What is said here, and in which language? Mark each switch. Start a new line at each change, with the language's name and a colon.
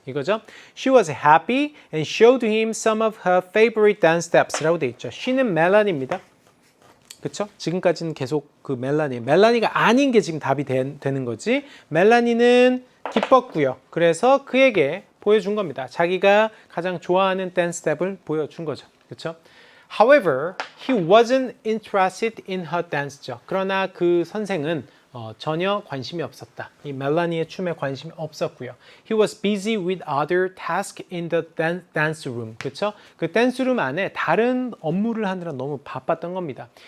Korean: 이거죠?
English: She was happy and showed him some of her favorite dance steps
Korean: 라고 돼 있죠. she는 멜라니입니다. 그쵸? 지금까지는 계속 그 멜라니가 아닌 게 지금 답이 되는 거지. 멜라니는 기뻤고요. 그래서 그에게 보여준 겁니다. 자기가 가장 좋아하는 댄스 스텝을 보여준 거죠. 그쵸?
English: However, he wasn't interested in her dance죠.
Korean: 그러나 그 선생은 전혀 관심이 없었다. 이 멜라니의 춤에 관심이 없었고요.
English: He was busy with other tasks in the dance room.
Korean: 그렇죠? 그 댄스룸 안에 다른 업무를 하느라 너무 바빴던 겁니다.